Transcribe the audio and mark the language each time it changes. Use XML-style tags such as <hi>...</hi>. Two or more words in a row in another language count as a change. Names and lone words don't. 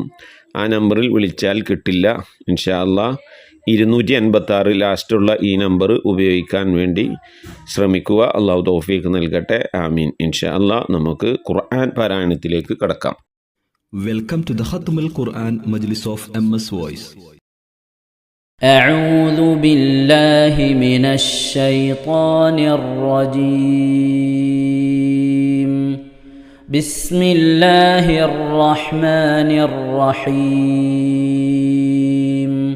<ml>ആ നമ്പറിൽ വിളിച്ചാൽ കിട്ടില്ല.</ml> <ar>إن شاء الله</ar> <ml>286 ലാസ്റ്റുള്ള ഈ നമ്പർ ഉപയോഗിക്കാൻ വേണ്ടി ശ്രമിക്കുക. അള്ളാഹു തൗഫീഖ് നൽകട്ടെ. ആമീൻ.</ml> <ar>إن شاء الله</ar> <ml>നമുക്ക് ഖുർആൻ പാരായണത്തിലേക്ക് കടക്കാം.</ml> <en>welcome to the</en> <ar>ختم القرآن مجلس</ar> <en>ഓഫ് MS Voice.</en> <ar>أعوذ بالله من الشيطان الرجيم. بسم الله الرحمن الرحيم.</ar>